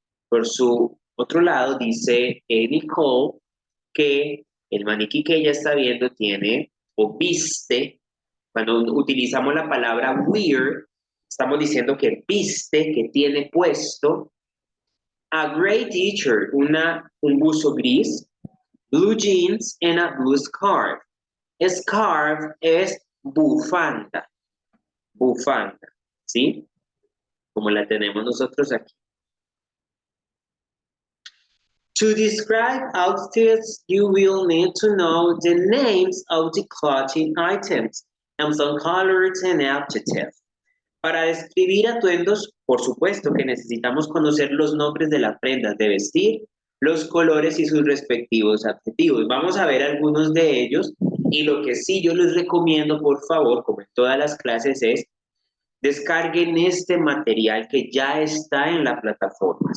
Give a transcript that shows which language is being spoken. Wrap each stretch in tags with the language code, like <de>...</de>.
<es>Por su otro lado, dice Nicole que el maniquí que ella está viendo tiene o viste, cuando utilizamos la palabra wear, estamos diciendo que viste, que tiene puesto</es> <en>a gray t-shirt,</en> <es>un buzo gris,</es> <en>blue jeans and a blue scarf.</en> <es>Scarf es bufanda, bufanda, ¿sí? Como la tenemos nosotros aquí.</es> <en>To describe outfits, you will need to know the names of the clothing items and some colors and adjectives.</en> <es>Para describir atuendos, por supuesto que necesitamos conocer los nombres de las prendas de vestir, los colores y sus respectivos adjetivos. Vamos a ver algunos de ellos y lo que sí yo les recomiendo, por favor, como en todas las clases, es descarguen este material que ya está en la plataforma.</es>